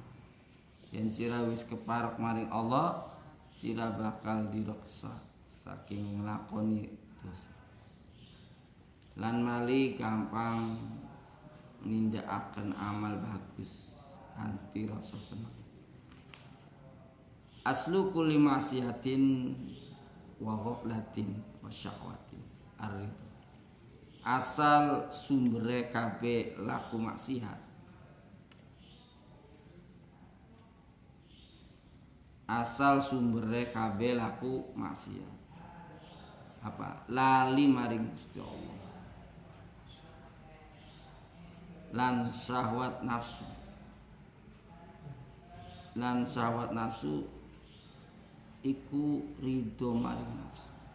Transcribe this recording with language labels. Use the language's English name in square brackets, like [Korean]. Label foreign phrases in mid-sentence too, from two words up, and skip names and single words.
[Javanese] Yen sira wis keparek maring Allah, sira bakal direksa saking nglakoni dosa lan mali gampang nindakaken amal bagus kanthi rasa seneng. [Arabic] أصل كل معصية وغفلة وشهوة الرضا. [Javanese] Asal sumbere kabeh laku maksiat, asal sumbere kabeh laku maksiat apa? Lali maring Gusti Allah lan syahwat nafsu iku ridho maring nafsu.